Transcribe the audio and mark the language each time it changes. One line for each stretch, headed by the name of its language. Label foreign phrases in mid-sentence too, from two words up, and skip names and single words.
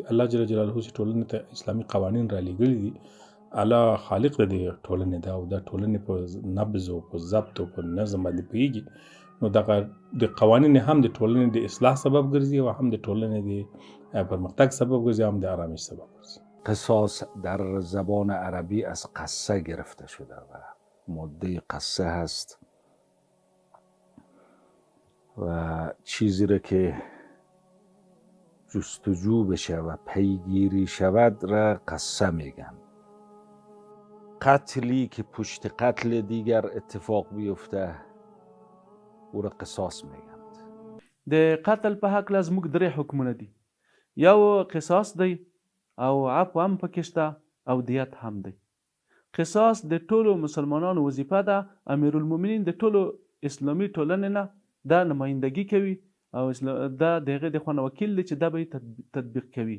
Pashto: الله جل جلاله چې ټولنې ته اسلامي قوانین را لېږلي دي، الله خالق د دې ټولنې ده او دا ټولنې په نبض او په ضبط او په نظم باندې پوهېږي. نو دغه د قوانین هم د ټولنې د اصلاح سبب ګرځي او هم د ټولنې د پرمختګ سبب ګرځي، هم د آرامش سبب ګرځي.
Persian: قصاص در زبان عربی از قصه گرفته شده و ماده قصه هست و چیزی را که جستجو بشه و پیگیری شود را قصه میگن. قتلی که پشت قتل دیگر اتفاق بیفته او را قصاص میگند.
Pashto: د قتل په حق له زموږ 3 حکمونه دي. یو قصاص دی او عفو هم پکې شته او دیت هم دی. قصاص د ټولو مسلمانانو وظیفه ده. امیرالمؤمنین د ټولو اسلامي ټولنې نه دا نمایندګي کوي او دا د هغې د خوا نه وکیل دی چې دا به یې تطبیق کوي.